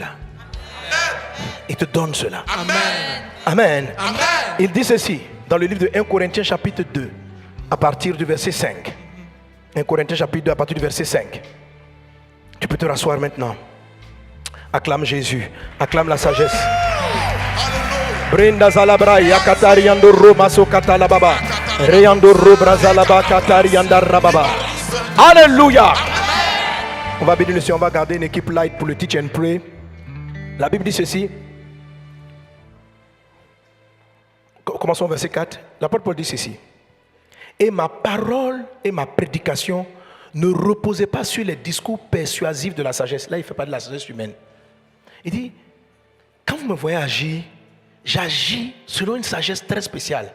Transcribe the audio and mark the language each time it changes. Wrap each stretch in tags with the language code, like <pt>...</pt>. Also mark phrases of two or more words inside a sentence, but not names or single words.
<fr>Il te donne cela. Amen. Amen. Amen. Il dit ceci dans le livre de 1 Corinthiens chapitre 2 à partir du verset 5. 1 Corinthiens chapitre 2 à partir du verset 5. Tu peux te rasseoir maintenant. Acclame Jésus. Acclame la sagesse. Brenda Zalabra Yakatariando Romaso Katalababa. Reyando Robrazalaba Katarianda Rababa. Alléluia. On va bénir le Seigneur. On va garder une équipe light pour le</fr> <en>teach and pray.</en> <fr>La Bible dit ceci. Commençons au verset 4. L'apôtre Paul dit ceci. Et ma parole et ma prédication ne reposaient pas sur les discours persuasifs de la sagesse. Là, il ne fait pas de la sagesse humaine. Il dit, quand vous me voyez agir, j'agis selon une sagesse très spéciale.</fr>